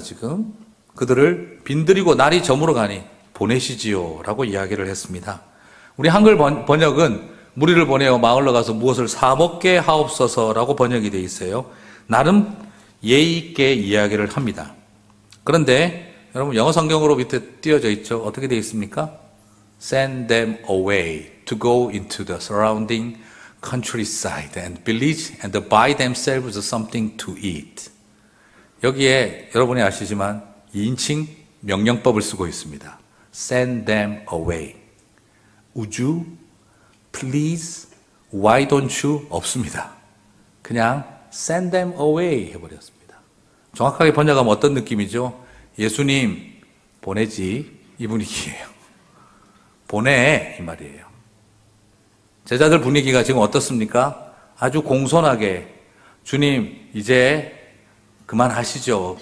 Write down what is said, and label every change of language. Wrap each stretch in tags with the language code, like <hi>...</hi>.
<ko>지금 그들을 빈들이고 날이 저물어 가니 보내시지요 라고 이야기를 했습니다. 우리 한글 번역은 무리를 보내어 마을로 가서 무엇을 사 먹게 하옵소서라고 번역이 되어 있어요. 나름 예의 있게 이야기를 합니다. 그런데 여러분 영어 성경으로 밑에 띄어져 있죠. 어떻게 되어 있습니까?</ko> <en>Send them away to go into the surrounding countryside and village and buy themselves something to eat.</en> <ko>여기에 여러분이 아시지만 2인칭 명령법을 쓰고 있습니다.</ko> <en>Send them away. Would you? Please? Why don't you?</en> <ko>없습니다. 그냥</ko> <en>send them away</en> <ko>해버렸습니다. 정확하게 번역하면 어떤 느낌이죠? 예수님 보내지 이 분위기예요. 보내 이 말이에요. 제자들 분위기가 지금 어떻습니까? 아주 공손하게 주님 이제 그만하시죠.</ko>